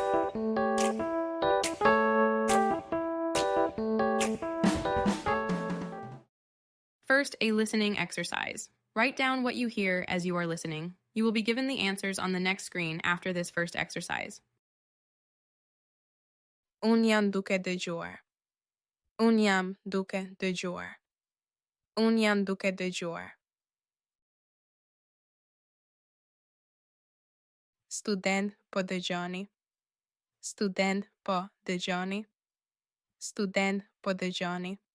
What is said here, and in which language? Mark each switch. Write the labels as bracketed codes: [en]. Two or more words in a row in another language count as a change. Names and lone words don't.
[en] First, a listening exercise. Write down what you hear as you are listening. You will be given the answers on the next screen after this first exercise. [sq] Unë jam duke dëgjuar. Unë jam duke dëgjuar. Unë jam duke dëgjuar. Student po dëgjoni. Student po dëgjoni. Student po dëgjoni.